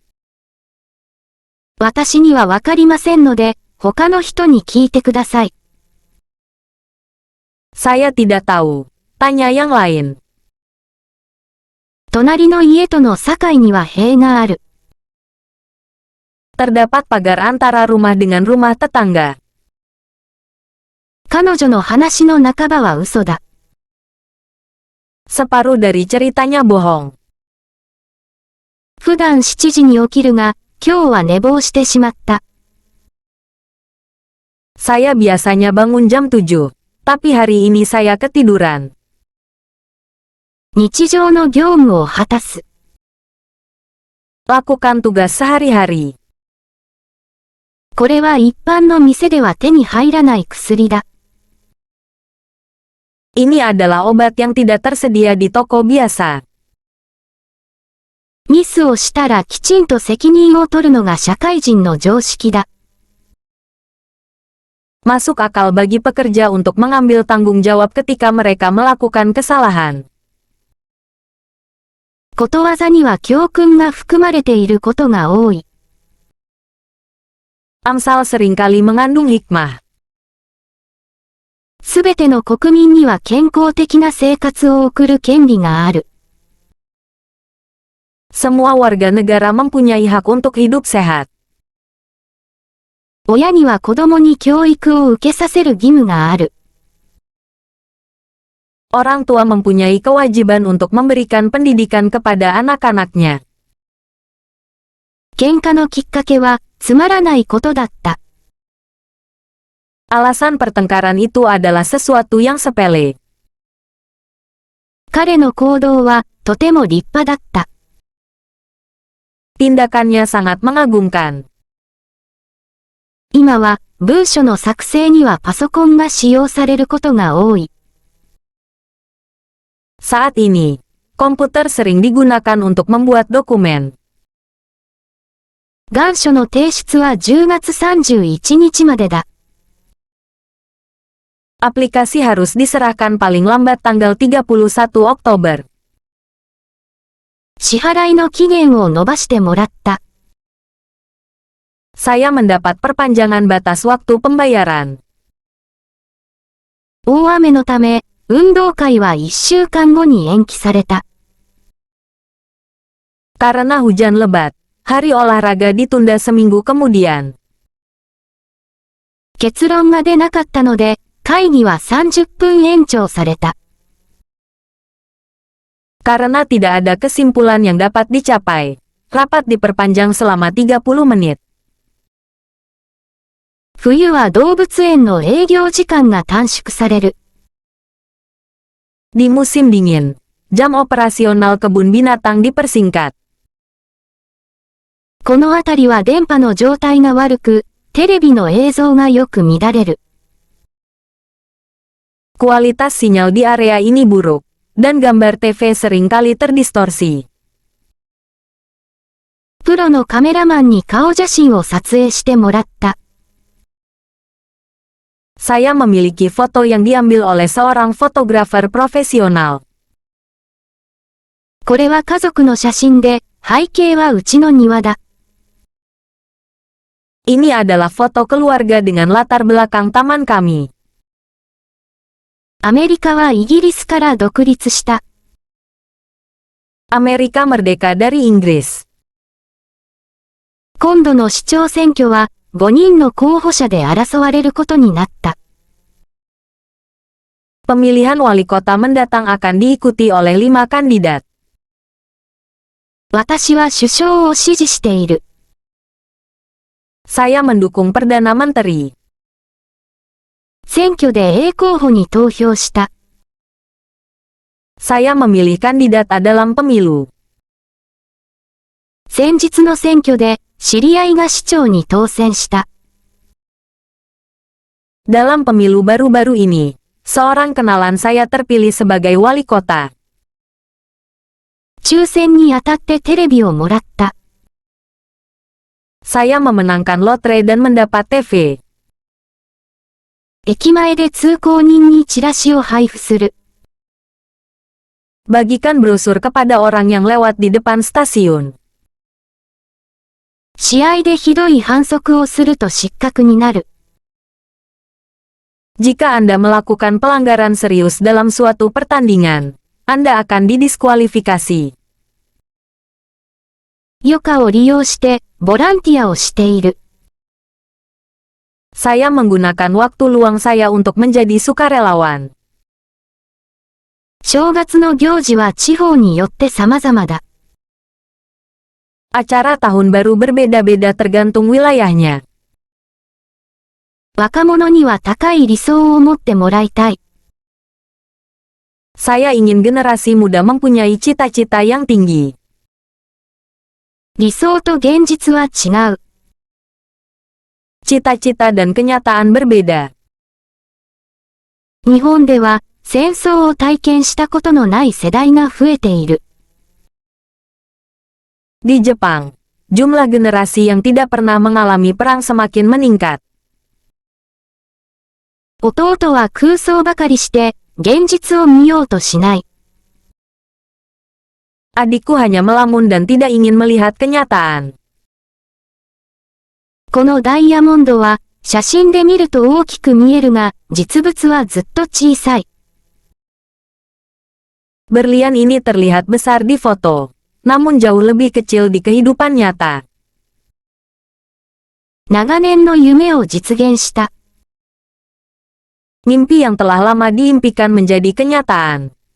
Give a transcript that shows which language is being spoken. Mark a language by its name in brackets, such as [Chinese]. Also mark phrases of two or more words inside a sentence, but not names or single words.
[Japanese] 私にはわかりませんので、他の人に聞いてください。 [Indonesian] Saya tidak tahu. Tanya yang lain. [Japanese] 隣の家との境には塀がある。 [Indonesian] Terdapat pagar antara rumah dengan rumah tetangga. [Japanese] 彼女の話の半ばは嘘だ。 [Indonesian] Separuh dari ceritanya bohong. [Japanese] 普段7時に起きるが、今日は寝坊してしまった。 [Indonesian] Saya biasanya bangun jam 7, tapi hari ini saya ketiduran. [Japanese] 日常の業務を果たす。 [Indonesian] Lakukan tugas sehari-hari. [Japanese] これは一般の店では手に入らない薬だ。 [Indonesian] Ini adalah obat yang tidak tersedia di toko biasa. [Japanese] ミスをしたらきちんと責任を取るのが社会人の常識だ。 [Indonesian] Masuk akal bagi pekerja untuk mengambil tanggung jawab ketika mereka melakukan kesalahan. [Japanese] ことわざには教訓が含まれていることが多い。 [Indonesian] Amsal seringkali mengandung hikmah. [Japanese] すべての国民には健康的な生活を送る権利がある。 [Indonesian] Semua warga negara mempunyai hak untuk hidup sehat. [Japanese] 親には子供に教育を受けさせる義務がある。 [Indonesian] Orang tua mempunyai kewajiban untuk memberikan pendidikan kepada anak-anaknya. [Japanese] 喧嘩のきっかけは、つまらないことだった。 [Indonesian] Alasan pertengkaran itu adalah sesuatu yang sepele. [Japanese] 彼の行動は、とても立派だった。 [Indonesian] Tindakannya sangat mengagumkan. [Japanese] 今は、文書の作成にはパソコンが使用されることが多い。 [Indonesian] Saat ini, komputer sering digunakan untuk membuat dokumen. [Japanese] 願書の提出は10月31日までだ。 [Indonesian] Aplikasi harus diserahkan paling lambat tanggal 31 Oktober. [Japanese] 支払いの期限を延ばしてもらった。 [Indonesian] Saya mendapat perpanjangan batas waktu pembayaran. [Japanese] 大雨のため、運動会は1週間後に延期された。 [Indonesian] Karena hujan lebat, hari olahraga ditunda seminggu kemudian. [Japanese] 結論が出なかったので、会議は30分延長された。 [Indonesian] Karena tidak ada kesimpulan yang dapat dicapai, rapat diperpanjang selama 30 menit. [Japanese] 冬は動物園の営業時間が短縮される。 [Indonesian] Di musim dingin, jam operasional kebun binatang dipersingkat. [Japanese] この辺りは電波の状態が悪く、テレビの映像がよく乱れる。 [Indonesian] Kualitas sinyal di area ini buruk, dan gambar TV seringkali terdistorsi. [Japanese] プロのカメラマンに顔写真を撮影してもらった。 [Indonesian] Saya memiliki foto yang diambil oleh seorang fotografer profesional. [Japanese] これは家族の写真で、背景はうちの庭だ。 [Indonesian] Ini adalah foto keluarga dengan latar belakang taman kami. [Japanese] アメリカはイギリスから独立した。 [Indonesian] Amerika merdeka dari Inggris. [Japanese] 今度の市長選挙は、5人の候補者で争われることになった。 [Indonesian] Pemilihan wali kota mendatang akan diikuti oleh 5 kandidat. [Japanese] 私は首相を支持している。 [Indonesian] Saya mendukung Perdana Menteri. [Japanese] 選挙で A 候補に投票した。 [Indonesian] Saya memilih kandidat A dalam pemilu. [Japanese] 先日の選挙で、知り合いが市長に当選した。 [Indonesian] Dalam pemilu baru-baru ini, seorang kenalan saya terpilih sebagai wali kota. [Japanese] 抽選に当たってテレビをもらった。 [Indonesian] Saya memenangkan lotre dan mendapat TV. [Japanese] 駅前で通行人にチラシを配布する。 [Indonesian] Bagikan brosur kepada orang yang lewat di depan stasiun. [Japanese] 試合でひどい反則をすると失格になる。 [Indonesian] Jika Anda melakukan pelanggaran serius dalam suatu pertandingan, Anda akan didiskualifikasi. [Japanese] 余暇を利用して、ボランティアをしている。 [Indonesian] Saya menggunakan waktu luang saya untuk menjadi sukarelawan. [Japanese] 正月の行事は地方によって様々だ。 [Indonesian] Acara tahun baru berbeda-beda tergantung wilayahnya. [Japanese] 若者には高い理想を持ってもらいたい。 [Indonesian] Saya ingin generasi muda mempunyai cita-cita yang tinggi. [Japanese] 理想と現実は違う。 [Indonesian] Cita-cita dan kenyataan berbeda. [Japanese] 日本では戦争を体験したことのない世代が増えている。 [Indonesian] Di Jepang, jumlah generasi yang tidak pernah mengalami perang semakin meningkat. [Japanese] 弟は空想ばかりして、現実を見ようとしない。 [Indonesian] Adikku hanya melamun dan tidak ingin melihat kenyataan. [Japanese] このダイヤモンドは、写真で見ると大きく見えるが、実物はずっと小さい。 [Indonesian] Berlian ini terlihat besar di foto, namun jauh lebih kecil di kehidupan nyata. [Japanese] 長年の夢を実現した。 [Indonesian] Mimpi yang telah lama diimpikan menjadi kenyataan.